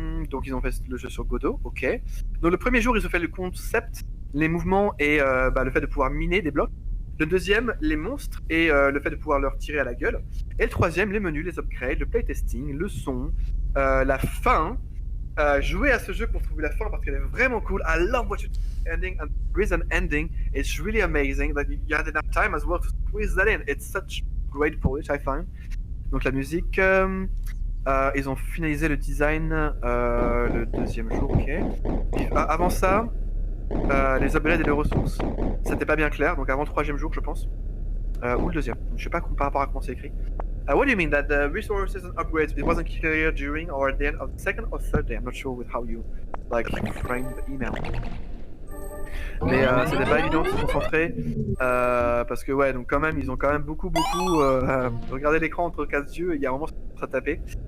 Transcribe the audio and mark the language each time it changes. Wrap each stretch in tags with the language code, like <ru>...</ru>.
<fr>Donc ils ont fait le jeu sur Godot, ok. Donc le premier jour ils ont fait le concept, les mouvements et le fait de pouvoir miner des blocs. Le deuxième, les monstres et le fait de pouvoir leur tirer à la gueule. Et le troisième, les menus, les upgrades, le playtesting, le son, la fin. Jouer à ce jeu pour trouver la fin parce qu'elle est vraiment cool.</fr> <en>I love what you ending and there is an ending. It's really amazing that you had enough time as well to squeeze that in. It's such great polish, I find.</en> <fr>Donc la musique, ils ont finalisé le design le deuxième jour, ok. Avant ça, les upgrades et les ressources, c'était pas bien clair, donc avant le troisième jour, je pense. Ou le deuxième, je sais pas par rapport à comment c'est écrit.</fr> <en>What do you mean that the resources and upgrades, it wasn't clear during or at the end of the second or third day? I'm not sure with how you frame the email.</en> <fr>Mais c'était pas évident de se concentrer parce que ouais, donc quand même ils ont quand même beaucoup regardé l'écran entre quatre yeux et il y a un moment ça tapé.</fr>